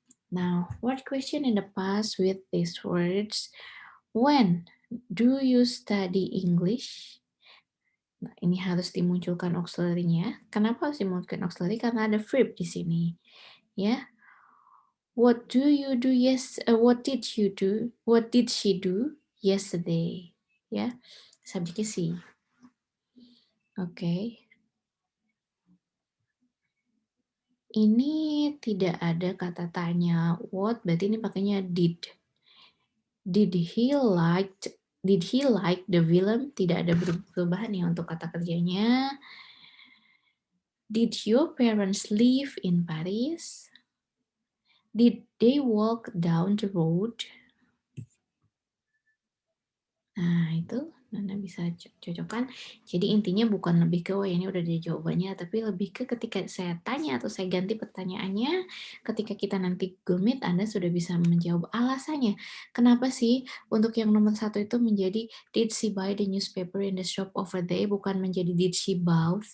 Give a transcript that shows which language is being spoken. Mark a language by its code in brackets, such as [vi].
[en] Now, what question in the past with these words? When do you study English? [id] Nah, ini harus dimunculkan auxiliary-nya. Kenapa harus dimunculkan auxiliary? Karena ada verb di sini. Ya. [en] What do you do what did you do? What did she do yesterday? [id] Ya. Subjeknya si. Oke. Ini tidak ada kata tanya what, berarti ini pakainya did. [en] Did he like the film? [id] Tidak ada perubahan ya untuk kata kerjanya. [en] Did your parents live in Paris? Did they walk down the road? [id] Nah, itu Anda bisa cocokkan. Jadi intinya bukan lebih ke, oh ini udah ada jawabannya, tapi lebih ke ketika saya tanya atau saya ganti pertanyaannya, ketika kita nanti Google Meet, Anda sudah bisa menjawab alasannya. Kenapa sih untuk yang nomor 1 itu menjadi [en] did she buy the newspaper in the shop over there, [id] bukan menjadi [en] did she bought?